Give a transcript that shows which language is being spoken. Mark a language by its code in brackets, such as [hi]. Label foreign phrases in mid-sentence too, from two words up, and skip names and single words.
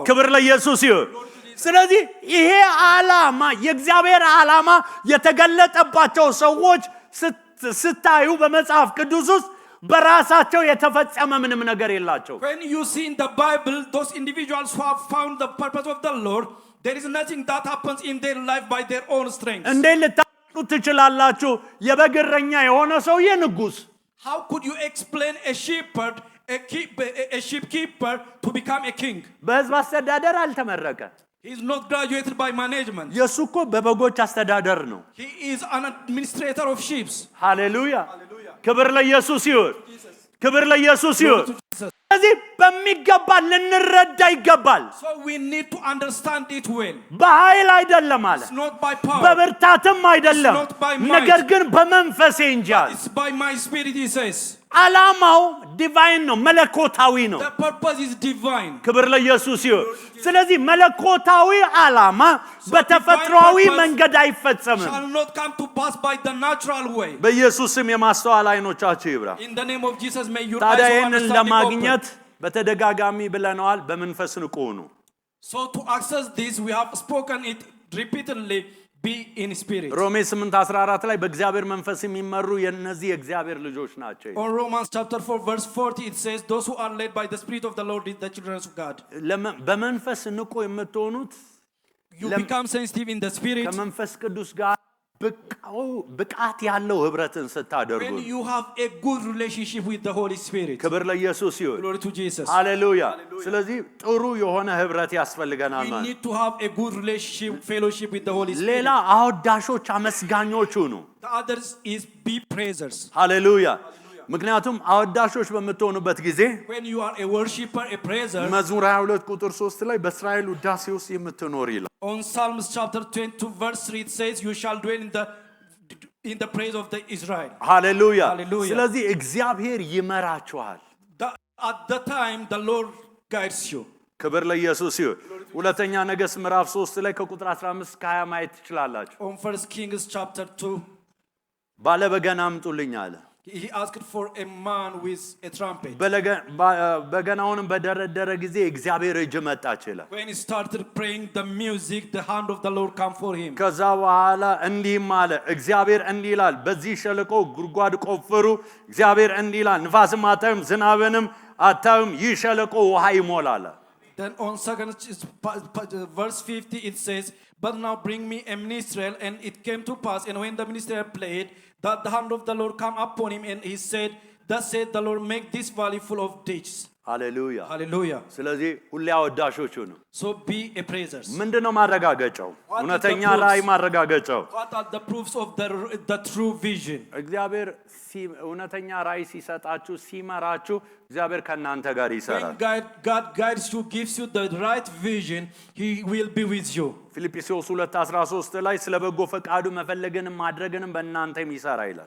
[am] ክብር ለኢየሱስ ይሁን። ስለዚህ ይሄ ዓላማ የእግዚአብሔር ዓላማ የተገለጠባቸው ሰዎች ስታዩ በመጽሐፍ ቅዱስ ውስጥ በራሳቸው የተፈጸመ ምንም ነገር የላቸው። [en] When you see in the Bible those individuals who have found the purpose of the Lord, there is nothing that happens in their life by their own strength. [am] እንዴት ልታውቁ ትችላላችሁ? የበግ እረኛ የሆነ ሰውዬ ንጉሥ [en] How could you explain a shepherd, a sheep keeper to become a king? [am] በሕዝብ አስተዳደር አልተመረቀ። [en] He is not graduated by management. [am] የሱ እኮ በበጎች አስተዳደር ነው። [en] He is an administrator of sheep. [am] ሃሌሉያ። ክብር ለኢየሱስ ይሁን። ክብር ለኢየሱስ ይሁን። ስለዚህ በሚገባ ልንረዳ ይገባል። [en] So we need to understand it well. [am] በኃይል አይደለም አለ፣ [en] It's not by power. [am] በብርታትም አይደለም፣ [en] It's not by might. [am] ነገር ግን በመንፈሴ እንጂ አለ። [en] It's by my spirit, he says. [am] ዓላማው ዲቫይን ነው፣ መለኮታዊ ነው። [en] The purpose is divine. [am] ክብር ለኢየሱስ ይሁን። ስለዚህ መለኮታዊ ዓላማ በተፈጥሯዊ መንገድ አይፈጸምም። [en] Shall not come to pass by the natural way. [am] በኢየሱስ ስም የማስተዋል አይኖቻችሁ ይብራ። [en] In the name of Jesus, may your [am] ታዲያ [en] eyes of [am] ይህንን [en] understanding [am] ለማግኘት [en] open. [am] በተደጋጋሚ ብለነዋል፣ በመንፈስ ንቁ ሁኑ። [en] So to access this, we have spoken it repeatedly. Be in spirit. [am] ሮሜ 8:14 ላይ በእግዚአብሔር መንፈስ የሚመሩ የነዚህ የእግዚአብሔር ልጆች ናቸው። [en] On Romans chapter 4 verse 40 it says those who are led by the spirit of the Lord is the children of God. [am] በመንፈስ ንቁ የምትሆኑት [en] You become sensitive in the spirit [am] ከመንፈስ ቅዱስ ጋር ብቃት ያለው ህብረትን ስታደርጉ [en] when you have a good relationship with the Holy Spirit. [am] ክብር ለኢየሱስ ይሁን። [en] Glory to Jesus. [am] ሃሌሉያ። ስለዚህ ጥሩ የሆነ ህብረት ያስፈልገናል [en] We [am] ማለት [en] need to have a good relationship, fellowship with the Holy Spirit. [am] ሌላ አወዳሾች አመስጋኞች ሁኑ። [en] The others is be praisers. [am] ሃሌሉያ። ምክንያቱም አወዳሾች በመተሆኑበት ጊዜ [en] when you are a worshipper, a praiser, [am] መዝሙር 22 ቁጥር 3 ላይ በእስራኤል ውዳሴ ውስጥ የምትኖር ይላል። [en] on Psalms chapter 22 verse 3 it says you shall dwell in the praise of the Israel. [am] ሃሌሉያ። [en] Hallelujah. [am] ስለዚህ እግዚአብሔር ይመራችኋል። [en] At the time the Lord guides you. [am] ክብር ለኢየሱስ ይሁን። ሁለተኛ ነገሥት ምዕራፍ 3 ላይ ከቁጥር 15 እስከ 20 ማየት ትችላላችሁ። [en] On 1 Kings chapter 2 [am] ባለበገና አምጡልኝ አለ። [en] he asked for a man with a trumpet. [am] በገናውንም በደረደረ ጊዜ እግዚአብሔር እጅ መጣች ይላል። [en] When he started praying the music, the hand of the Lord came for him. [am] ከዛ በኋላ እንዲህም አለ፣ እግዚአብሔር እንዲህ ይላል፣ በዚህ ሸለቆ ጉድጓድ ቆፍሩ። እግዚአብሔር እንዲህ ይላል፣ ንፋስም አታዩም፣ ዝናብንም አታዩም፣ ይህ ሸለቆ ውሃ ይሞላል። [en] Then on second verse 50 it says, but now bring me a minstrel. And it came to pass, and when the minstrel played, that the hand of the Lord come upon him, and he said, thus said the Lord, make this valley full of ditches. [am] ሃሌሉያ። [en] Hallelujah. [am] ስለዚህ ሁሌ አወዳሾቹ ነው። [en] So be a praiser. [am] ምንድነው ማረጋገጫው? እውነተኛ ራእይ ማረጋገጫው [en] What are the proofs of the true vision? [am] እግዚአብሔር እውነተኛ ራእይ ሲሰጣችሁ ሲመራችሁ እግዚአብሔር ከናንተ ጋር ይሰራል። [en] When God guides you, gives you the right vision, he will be with you. [am] ፊልጵስዩስ 2:13 ላይ ስለ በጎ ፈቃዱ መፈለግንም ማድረግንም በእናንተም ይሰራ ይላል።